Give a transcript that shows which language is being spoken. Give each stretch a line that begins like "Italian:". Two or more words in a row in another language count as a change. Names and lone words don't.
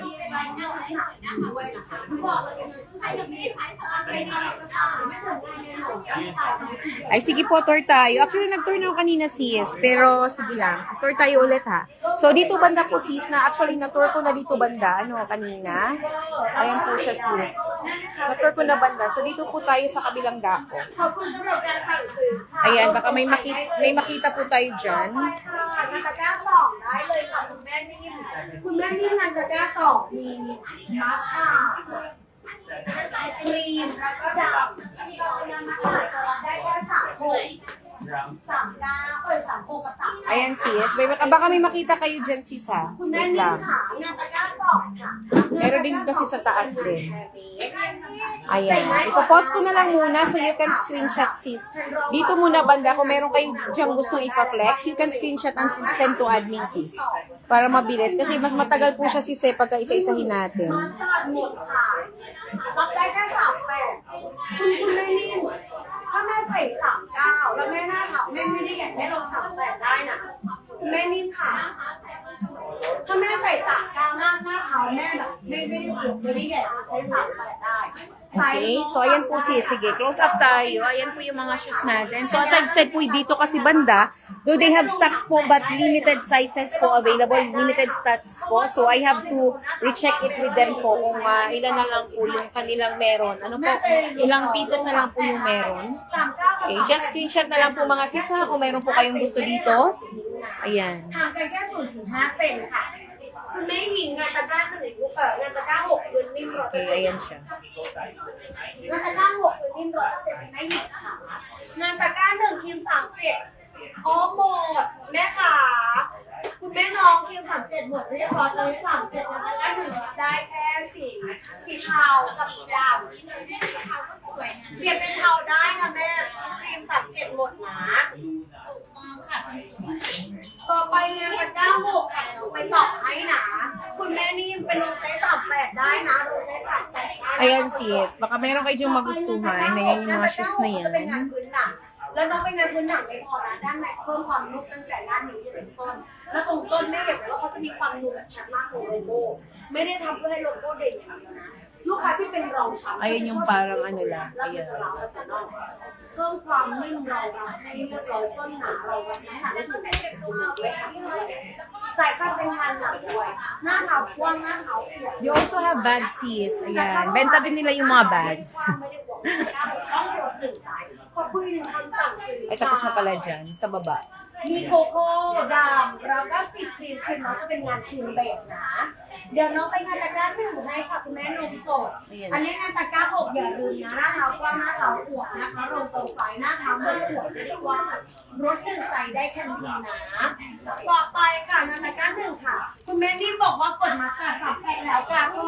Filipino: Ay, sige po, tour tayo. Actually, nag-tour na ako kanina, sis. Pero, sige lang. Tour tayo ulit, ha. So, dito banda po, sis, na actually, na-tour ko na dito banda, ano, kanina. Ayan po siya, sis. Na-tour ko na banda. So, dito po tayo sa kabilang dako.
Thai: ขอบคุณสำหรับการสั่งซื้อค่ะ
Filipino: Ayan, baka may makita po tayo dyan.
Thai: งานตะกร้าสองได้เลยค่ะคุณแม่นิ่มคุณแม่นิ่มงานตะกร้าสองมีมัสตาร์ดครีมแล้วก็ดำที่เรานำมาขายจะรับได้แค่3 กับ 3
Filipino: Ayan, sis. Baka may makita kayo dyan, sis, ha.
Thai: คุณแม่
English: Wait
Thai: นิ่ม
Filipino: lang.
Thai: ค่ะงานตะกร้าสองค่ะ
Filipino: Meron din kasi sa taas din. Ayan. Ipapost ko na lang muna
English: so you can screenshot,
Filipino: sis. Dito muna banda, kung meron kayo dyan gustong ipa-flex,
English: you can screenshot and send to admin, sis.
Filipino: Para mabilis. Kasi mas matagal po siya, sis, pagka isa-isahin natin.
Thai: มัสตาร์ดหมดค่ะรับได้แค่38คุณแม่นิ่มถ้าแม่ใส่39แล้วแม่หน้าขาวแม่ไม่ได้อยากให้ลง38ได้นะคุณแม่นิ่มค่ะ ถ้าแม่ใส่39หน้าขาวแม่แบบไม่ได้ปวดไม่ได้ใหญ่ใช้38ได้
Filipino: Okay, so ayan po sis, sige,
English: close up
Filipino: tayo. Ayan po yung mga shoes natin.
English: So as I've said
Filipino: po, dito kasi banda,
English: though they have stocks po, but limited sizes po available, limited stocks po. So I have to recheck it with them
Filipino: po kung ilan na lang po yung kanilang meron. Ano po, ilang pieces na lang po yung meron. Okay,
English: just screenshot
Filipino: na lang po mga sis ha, kung meron po kayong gusto dito. Ayan.
Thai: ห่างกันแค่ 0.5 เซนค่ะคุณแม่หญิงงานตะกร้า1งานตะกร้า6พื้นนิ่ม100%
Filipino: Okay, ayan siya.
Thai: งานตะกร้า6พื้นนิ่ม100%เป็นแม่หญิงค่ะงานตะกร้า1ครีม37อ๋อหมดแม่ขาคุณแม่น้องครีม37หมดเรียบร้อยเลย37งานตะกร้า1ได้แค่สีเทากับสีดำเปลี่ยนเป็นเทาได้นะแม่ครีม37หมดนะ ต่อไปงานตะกร้า6ค่ะเดี๋ยวไปต่อให้นะคุณแม่นี่เป็นลงไซส์38ได้นะลงไซส์38ได้
Filipino: Ayan sis, baka meron kayo diyang magustuhan. Ayan yung mga shoes na
Thai: จะเป็นงาน
Filipino: yan.
Thai: พื้นหนังแล้วน้องเป็นงานพื้นหนังไม่พอนะด้านในเพิ่มความนุ่มตั้งแต่ด้านนี้จนถึงต้นแล้วตรงต้นแม่เห็นไหมว่าเขาจะมีความนุ่มแบบชัดมากของโลโก้ไม่ได้ทำเพื่อให้โลโก้เด่นอย่างเดียวนะลูกค้าที่เป็นรองชั้น
Filipino: Ayan yung parang ano lang.
Thai: แล้ว
Filipino: Ayan.
Thai: จะเราแต่นอกเพิ่มความนิ่มรองรับให้เรียบร้อยต้นหนาเราวัดน้ำหนักได้ถึง80ด้วยค่ะใส่ข้าวเป็นงานหลังด้วยหน้าเท้ากว้างหน้าเท้าอวบ
English: You also have bags sis. Ayan.
Filipino: Benta din nila yung mga bags.
Thai: ต้องรถ1 สายขอบคุณคำสั่งซื้อ
Filipino: Ay, tapos na pala dyan, sa baba.
Thai: มีโคโค่ดำแล้วก็สีครีมน้องจะเป็นงานครีมเบสนะ เดี๋ยวน้องไปงานตะกร้า1ให้ค่ะคุณแม่นมสด อันนี้งานตะกร้า6อย่าลืมนะหน้าเท้ากว้างหน้าเท้าอวบนะคะโรโซไฟหน้าเท้าไม่ได้อวบไม่ได้กว้างรถ1ใส่ได้แค่นี้นะต่อไปค่ะงานตะกร้า1ค่ะ คุณแม่นี่บอกว่ากดมาตัดสับไปแล้วค่ะพ่อ